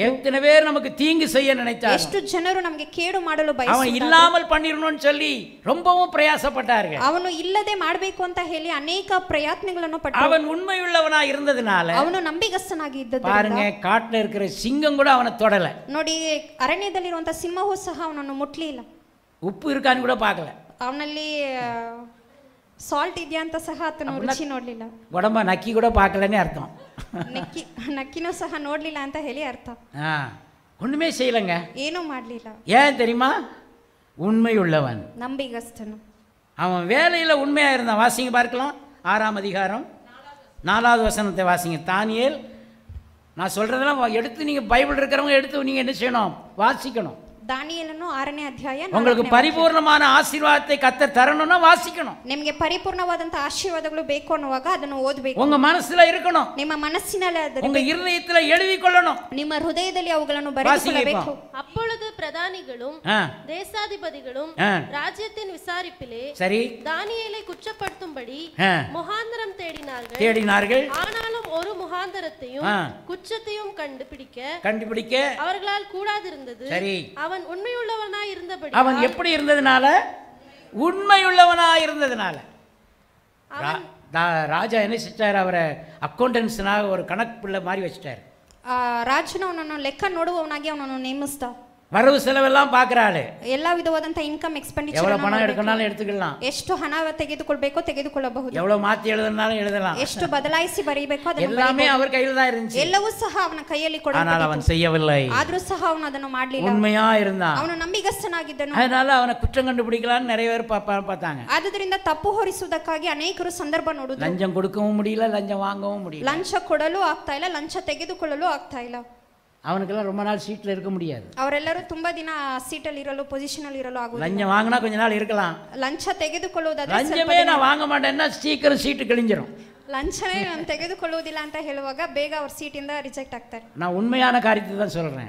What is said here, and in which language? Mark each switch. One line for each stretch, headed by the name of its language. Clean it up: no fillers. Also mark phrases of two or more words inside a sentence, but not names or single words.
Tamil: எத்தனை பேர் நமக்கு தீங்கு செய்ய நினைத்தார்,
Kannada: ಎಷ್ಟು ಜನರು ನಮಗೆ ಕೇಡು ಮಾಡಲು
Tamil: அவன்
Kannada: ಬಯಸುತ್ತಾರೆ,
Tamil: இல்லாமல் பண்ணிரணும்னு சொல்லி ரொம்பவும் பிரயாசப்பட்டார்கள்.
Kannada: ಅವನು ಇಲ್ಲದೆ ಮಾಡಬೇಕು ಅಂತ ಹೇಳಿ ಅನೇಕ ಪ್ರಯತ್ನಗಳನ್ನು ಪಟ್ಟರು.
Tamil: அவன் உண்மையுள்ளவனாக இருந்ததுனால
Kannada: ಅವನು ನಂಬಿಗಸ್ತನಾಗಿ ಇದ್ದದ್ದು.
Tamil: பாருங்க, காட்டுல இருக்கிற சிங்கம் கூட அவனை தொடல.
Kannada: ನೋಡಿ, ಅರಣ್ಯದಲ್ಲಿರುವಂತ ಸಿಂಹವೂ ಸಹ ಅವನನ್ನು ಮುಟ್ಲಿಲ್ಲ.
Tamil: உப்பு இருக்கான்னு கூட பார்க்கல.
Kannada: ಅವನಲ್ಲಿ ಸಾಲ್ಟ್ ಇದೆಯಾ ಅಂತ ಸಹ ಆತನು ರುಚಿ ನೋಡ್ಲಿಲ್ಲ.
Tamil: உடம்ப நக்கி கூட பார்க்கலன்னு அர்த்தம்.
Kannada: ನಕ್ಕಿನೂ ಸಹ ನೋಡ್ಲಿಲ್ಲ ಅಂತ ಹೇಳಿ ಅರ್ಥ.
Tamil: ஒண்ணுமே செய்யலங்க.
Kannada: ಏನೂ ಮಾಡ್ಲಿಲ್ಲ.
Tamil: ஏன் தெரியுமா? உண்மையுள்ளவன்,
Kannada: ನಂಬಿಗಸ್ತನು.
Tamil: அவன் வேலையில உண்மையா இருந்தான். வாசிங்க பார்க்கலாம், 6ஆம் அதிகாரம் 4வது வசனத்தை வாசிங்க. தானியேல், நான் சொல்றதெல்லாம் எடுத்து நீங்க பைபிள் இருக்கிறவங்க எடுத்து நீங்க என்ன செய்யணும்? வாசிக்கணும்.
Kannada: ದಾನಿಯೇಲನು 6ನೇ ಅಧ್ಯಾಯ.
Tamil: உங்களுக்கு பரிபூர்ணமான ஆசீர்வாதத்தை கர்த்தர் தரணும்னா வாசிக்கணும்.
Kannada: ನಿಮಗೆ ಪರಿಪೂರ್ಣವಾದಂತ ಆಶೀರ್ವಾದಗಳು ಬೇಕು ಅನ್ನುವಾಗ ಅದನ್ನು ಓದಬೇಕು.
Tamil: உங்க மனசுல இருக்கணும்.
Kannada: ನಿಮ್ಮ ಮನಸ್ಸಿನಲ್ಲಿ ಅದನ್ನು,
Tamil: உங்க இருதயத்துல எழுதி கொள்ளணும். ನಿಮ್ಮ ಹೃದಯದಲ್ಲಿ ಅವುಗಳನ್ನು ಬರೆದುಕೊಳ್ಳಬೇಕು. அப்பொழுது பிரதானிகளும் தேசாதிபதிகளும் ராஜ்யத்தின் விசாரிப்பிலே சரி தானியேலை குற்றப்படுத்தும்படி முகாந்தரம் தேடினார்கள். ஆனாலும் ஒரு முகாந்தரத்தையும் குற்றத்தையும் கண்டுபிடிக்க அவர்களால் கூடாதிருந்தது. சரி, அவன் உண்மையுள்ளவனாய் இருந்தபடி, அவன் எப்படி இருந்ததுனால? உண்மையுள்ளவனாய் இருந்ததுனால ராஜா என்ன செஞ்சார்? அவரை அக்கௌண்டன்ஸ்னாக ஒரு கணக்கு பிள்ளை மாதிரி வச்சுட்டாரு.
Kannada: ರಾಜನು ಅವನನ್ನು ಲೆಕ್ಕ ನೋಡುವವನಾಗಿ ಅವನನ್ನು ನೇಮಿಸ್ತ.
Tamil: வரவு செலவெல்லாம் பார்க்கறாரு.
Kannada: எல்லா விதವಾದಂತ
English: income expenditure,
Tamil: எவ்வளவு பணம் எடுக்கனாலும் எடுத்துக்கலாம்,
Kannada: ಎಷ್ಟು ಹಣ ತೆಗೆದುಕೊಳ್ಳಬೇಕೋ ತೆಗೆದುಕೊಳ್ಳಬಹುದು,
Tamil: எவ்வளவு மாத்தி எழுதனாலும் எழுதலாம்,
Kannada: ಎಷ್ಟು ಬದಲಾಯಿಸಿ ಬರೀಬೇಕೋ ಅದನ್ನು
Tamil: எல்லாமே அவர் கையில் தான் இருந்துச்சு.
Kannada: ಎಲ್ಲವೂ ಸಹ ಅವನ ಕೈಯಲ್ಲಿ ಕೊಡಲ್ಪಟ್ಟಿತು.
Tamil: ஆனால் அவன் செய்யவில்லை.
Kannada: ಆದರೂ ಸಹ ಅವನು ಅದನ್ನು ಮಾಡಲಿಲ್ಲ.
Tamil: உண்மையா இருந்தான்.
Kannada: ಅವನು ನಂಬಿಗಸ್ತನಾಗಿದ್ದನು.
Tamil: அதனால அவனை குற்றம் கண்டுபிடிக்கலாம்னு நிறைய பேர் பார்த்தாங்க.
Kannada: ಆದ್ದರಿಂದ ತಪ್ಪು ಹೊರಿಸುವುದಕ್ಕಾಗಿ ಅನೇಕರು ಸಂದರ್ಭ ನೋಡುವುದು.
Tamil: லஞ்சம் கொடுக்கவும் முடியல, லஞ்சம் வாங்கவும் முடியல.
Kannada: ಲಂಚ ಕೊಡಲು ಆಗ್ತಾ ಇಲ್ಲ, ಲಂಚ ತೆಗೆದುಕೊಳ್ಳಲು ಆಗ್ತಾ ಇಲ್ಲ.
Tamil: அவனுக்கெல்லாம் ரொம்ப நாள் சீட்டில் இருக்க முடியாது.
Kannada: ಅವರೆಲ್ಲರೂ ತುಂಬಾ ದಿನ ಸೀಟಲ್ಲಿ ಇರಲು ಪೊಸಿಷನ್ ಅಲ್ಲಿ ಇರಲು ಆಗುವುದಿಲ್ಲ.
Tamil: லஞ்சம் வாங்கினா கொஞ்ச நாள் இருக்கலாம்.
Kannada: ಲಂಚ ತೆಗೆದುಕೊಳ್ಳುವುದಾದ್ರೆ
Tamil: லஞ்சமே நான் வாங்க மாட்டேன்னா சீக்கிரம் சீட்டு கிழிஞ்சிரும்.
Kannada: ಲಂಚನೇ ನಾನು ತೆಗೆದುಕೊಳ್ಳುವುದಿಲ್ಲ ಅಂತ ಹೇಳುವಾಗ ಬೇಗ ಅವ್ರ ಸೀಟಿಂದ ರಿಜೆಕ್ಟ್ ಆಗ್ತಾರೆ.
Tamil: நான் உண்மையான காரியத்தை தான் சொல்றேன்.